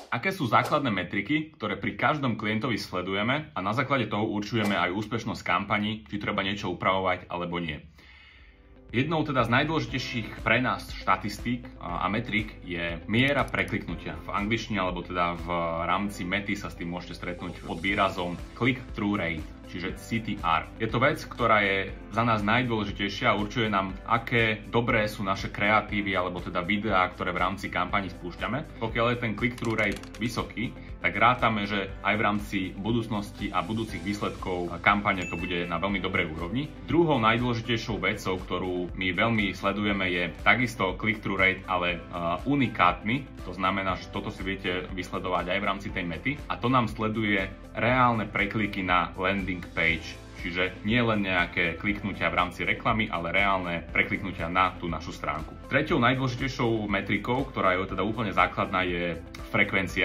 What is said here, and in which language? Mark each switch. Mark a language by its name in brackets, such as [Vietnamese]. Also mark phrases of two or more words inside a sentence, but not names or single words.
[Slovak] Aké sú základné metriky, ktoré pri každom klientovi sledujeme a na základe toho určujeme aj úspešnosť kampaní, či treba niečo upravovať alebo nie. Jednou teda z najdôležitejších pre nás štatistík a metrik je miera prekliknutia. V angličtine alebo teda v rámci mety sa s tým môžete stretnúť pod výrazom [English] click-through rate, [Slovak] čiže CTR. Je to vec, ktorá je za nás najdôležitejšia a určuje nám, aké dobré sú naše kreatívy alebo teda videá, ktoré v rámci kampani spúšťame. Pokiaľ je ten [English] click-through rate [Slovak] vysoký, tak rátame, že aj v rámci budúcnosti a budúcich výsledkov kampane to bude na veľmi dobrej úrovni. Druhou najdôležitejšou vecou, ktorú my veľmi sledujeme, je takisto [English] click-through rate, [Slovak] ale unikátny. To znamená, že toto si viete vysledovať aj v rámci tej mety. A to nám sleduje reálne prekliky na [English] landing page. [Slovak] Čiže nie len nejaké kliknutia v rámci reklamy, ale reálne prekliknutia na tú našu stránku. Treťou najdôležitejšou metrikou, ktorá je teda úplne základná, je frekvencia.